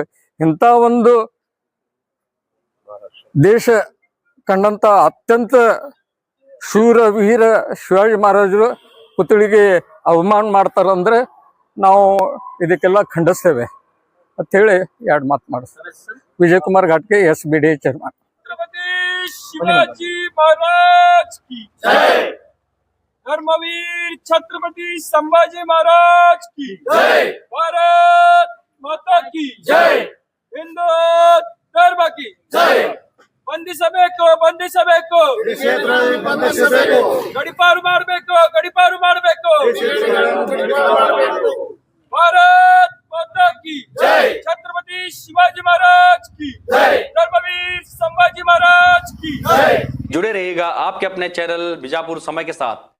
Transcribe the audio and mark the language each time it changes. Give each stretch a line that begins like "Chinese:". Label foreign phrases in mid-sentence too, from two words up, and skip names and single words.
Kannada: ಇಂಥ ಒಂದು ದೇಶ ಕಂಡಂತ ಅತ್ಯಂತ ಶೂರ ವೀರ ಶಿವಾಜಿ ಮಹಾರಾಜರು ಪುತ್ಥಳಿಗೆ ಅವಮಾನ ಮಾಡ್ತಾರಂದ್ರೆ ನಾವು ಇದಕ್ಕೆಲ್ಲ ಖಂಡಿಸ್ತೇವೆ ಅಂತ ಹೇಳಿ 2 ಮಾತು ಮಾಡಿಸ್ತಾರೆ. ವಿಜಯ್ ಕುಮಾರ್ ಘಾಟ್ಗೆ, SBD ಚೇರ್ಮನ್.
Hindi: छत्रपति शिवाजी महाराज की जय। धर्मवीर छत्रपति संभाजी महाराज की जय। भारत माता की जय। हिंदू धर्म की जय।
Kannada: ಬಂಧಿಸಬೇಕು, ಬಂಧಿಸಬೇಕು, ಗಡಿಪಾರು ಮಾಡಬೇಕು, ಗಡಿಪಾರು ಮಾಡಬೇಕು.
Hindi: ಭಾರತ್ माता की जय। छत्रपति शिवाजी महाराज की जय। धर्मवीर संभाजी महाराज की जय। जुड़े रहिएगा आपके अपने चैनल बीजापुर समय के साथ।